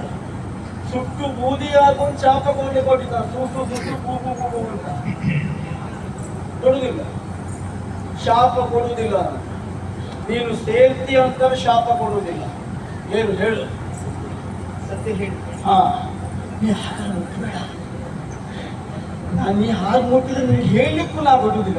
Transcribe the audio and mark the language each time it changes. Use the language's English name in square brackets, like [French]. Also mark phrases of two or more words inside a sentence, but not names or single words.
[Kannada] ಸುಟ್ಟು ಬೂದಿ ಹಾಕೊಂಡು ಶಾಪ ಕೊಟ್ಟಿದ್ದ. ಸು ಸು ಸು ಸು ಬು ಬು ಬು ಬು ಅಂತ. ಕೊಡುವುದಿಲ್ಲ, ಶಾಪ ಕೊಡುವುದಿಲ್ಲ. ನೀನು ಸೇರ್ತಿ ಅಂತ ಶಾಪ ಕೊಡುವುದಿಲ್ಲ. ಏನು ಹೇಳು? ಸತ್ಯ ಹೇಳಿ. ಹಾ, ನೀ ಹಾಗೆ ಮುಟ್ಟಬೇಡ. ನಾನು ನೀ ಹಾಗೆ ಮುಟ್ಟಿದ್ರೆ ನಿನಗೆ ಹೇಳಲಿಕ್ಕೂ ನಾ ಬಿಡುವುದಿಲ್ಲ.